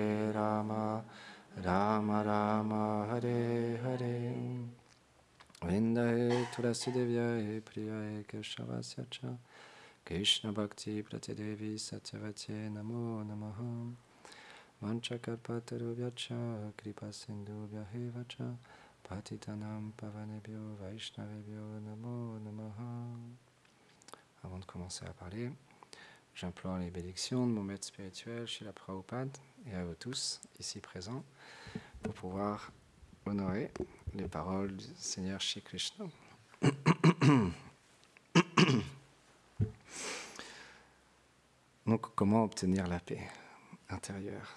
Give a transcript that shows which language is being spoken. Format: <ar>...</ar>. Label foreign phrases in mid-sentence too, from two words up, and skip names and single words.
<sa>राम राम हरे हरे वृन्दायै तुलसी देव्यायै प्रियायै केशवस्यच कृष्ण भक्ति प्रतिदेवी सत्यवते नमो नमः मञ्चकर्पतरुभ्यच कृपा सिन्धुभ्यहेवच पतितानां पावनेभ्यो वैष्णवेभ्यो नमो नमः.</sa> <fr>Avant de commencer à parler, j'implore les bénédictions de mon maître spirituel Srila Prabhupada et à vous tous ici présents pour pouvoir honorer les paroles du Seigneur Shri Krishna. Donc, comment obtenir la paix intérieure?</fr>